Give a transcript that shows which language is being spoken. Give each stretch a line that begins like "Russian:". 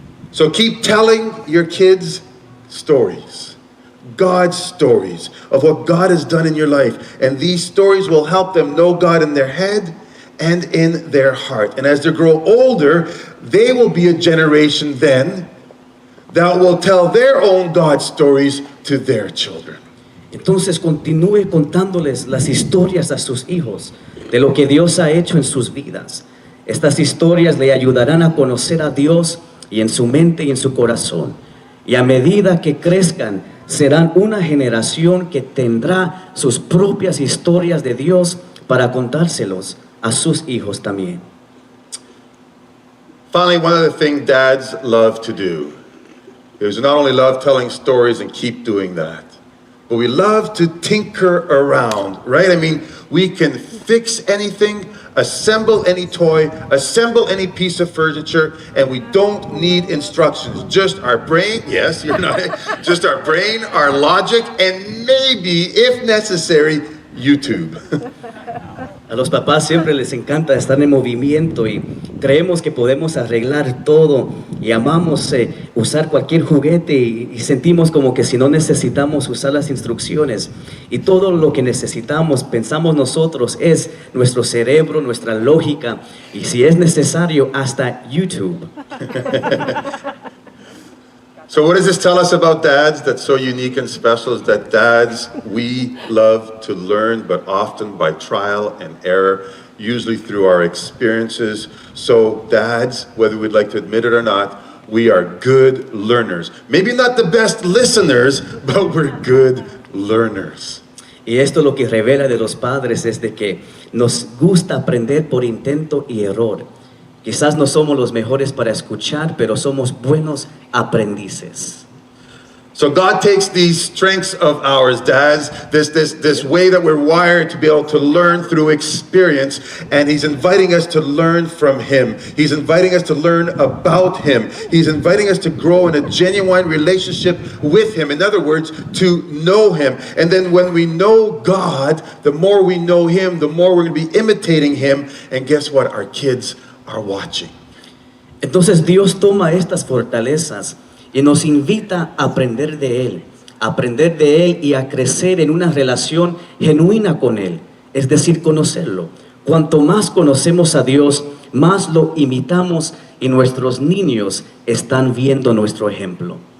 English: So keep telling your kids stories, God's stories of what God has done in your life. And these stories will help them know God in their head and in their heart. And as they grow older, they will be a generation then that will tell their own God stories to their children.
Spanish: Entonces continúe contándoles las historias a sus hijos de lo que Dios ha hecho en sus vidas. Estas historias le ayudarán a conocer a Dios y en su mente y en su corazón. Y a medida que crezcan, serán una generación que tendrá sus propias historias de Dios para contárselos a sus hijos también.
English: Finally, one of the things dads love to do is not only love telling stories and keep doing that, but we love to tinker around, right? I mean, we can fix anything, assemble any toy, assemble any piece of furniture, and we don't need instructions. Just our brain, yes, you're not, just our brain, our logic, and maybe, if necessary, YouTube.
Spanish: A los papás siempre les encanta estar en movimiento y creemos que podemos arreglar todo y amamos usar cualquier juguete y sentimos como que si no necesitamos usar las instrucciones y todo lo que necesitamos, pensamos nosotros, es nuestro cerebro, nuestra lógica y si es necesario hasta YouTube.
English: So what does this tell us about dads that's so unique and special is that dads, we love to learn, but often by trial and error, usually through our experiences. So dads, whether we'd like to admit it or not, we are good learners. Maybe not the best listeners, but we're good learners.
Spanish: Y esto lo que revela de los padres es de que nos gusta aprender por intento y error. Quizás no somos los mejores para escuchar, pero somos buenos aprendices.
English: So God takes these strengths of ours, dads, this way that we're wired to be able to learn through experience, and He's inviting us to learn from Him. He's inviting us to learn about Him. He's inviting us to grow in a genuine relationship with Him. In other words, to know Him. And then when we know God, the more we know Him, the more we're going to be imitating Him. And guess what? Our kids are watching.
Spanish: Entonces Dios toma estas fortalezas y nos invita a aprender de Él y a crecer en una relación genuina con Él, es decir, conocerlo. Cuanto más conocemos a Dios, más lo imitamos y nuestros niños están viendo nuestro ejemplo.